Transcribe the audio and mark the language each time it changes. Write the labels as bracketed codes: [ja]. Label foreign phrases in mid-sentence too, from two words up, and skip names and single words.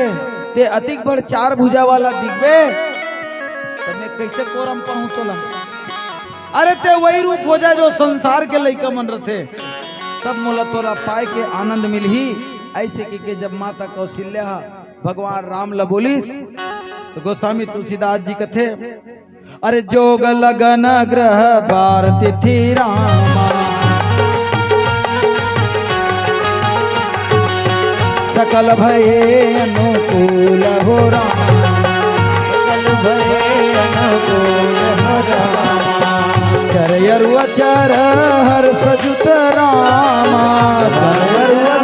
[hne] ते अतिक बड़ 4 भुजा वाला दिखबे, तो मैं कैसे कोरा में पाऊं तोला? अरे ते वही रूप हो जाए जो संसार के लइका मन रथे, तब मोला तोरा पाए के आनंद मिलही। ऐसे के जब माता कौशल्या भगवान राम ला बोलिस, तो गोस्वामी तुलसीदास जी कथे, [awa] अरे जोग लगन ग्रह बार तिथि रामा, सकल भये अनुकूल हो रामा, सकल भये अनुकूल हो रामा, चरयरु अचर हर्ष जुत रामा, चरयरु